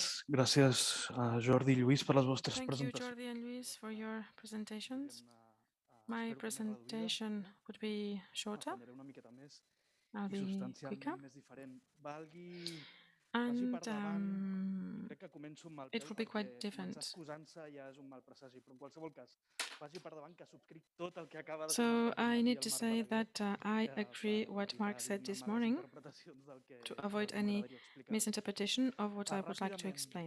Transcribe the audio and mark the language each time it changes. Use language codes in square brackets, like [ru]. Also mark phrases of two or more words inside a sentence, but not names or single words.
[ca] Gràcies a Jordi i Lluís per les vostres presentacions. [en] Thank you, Jordi and Lluís, for your presentations. My presentation would be shorter. I'll be quicker. And it will be quite different. So I need to say that I agree what Mark said this morning to avoid any misinterpretation of what I would like to explain.